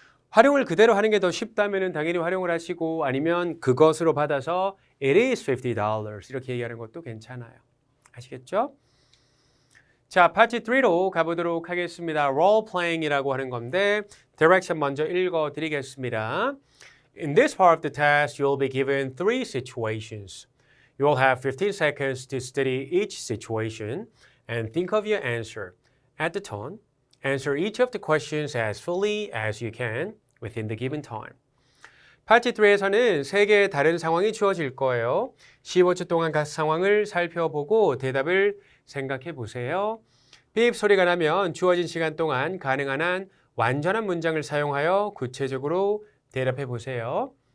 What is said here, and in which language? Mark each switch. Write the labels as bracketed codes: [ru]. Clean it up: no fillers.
[ko] 활용을 그대로 하는 게 더 쉽다면 당연히 활용을 하시고 아니면 그것으로 받아서 [en] it is $50 [ko] 이렇게 얘기하는 것도 괜찮아요. 아시겠죠? 자, 파트 3로 가보도록 하겠습니다. role playing이라고 하는 건데 direction 먼저 읽어드리겠습니다. [en] In this part of the test, you will be given 3 situations. You will have 15 seconds to study each situation and think of your answer. At the tone, answer each of the questions as fully as you can within the given time. [ko] 파트 3에서는 3개의 다른 상황이 주어질 거예요. 15초 동안 각 상황을 살펴보고 대답을 생각해 보세요. 삐입 소리가 나면 주어진 시간 동안 가능한 한 완전한 문장을 사용하여 구체적으로 대답해 보세요.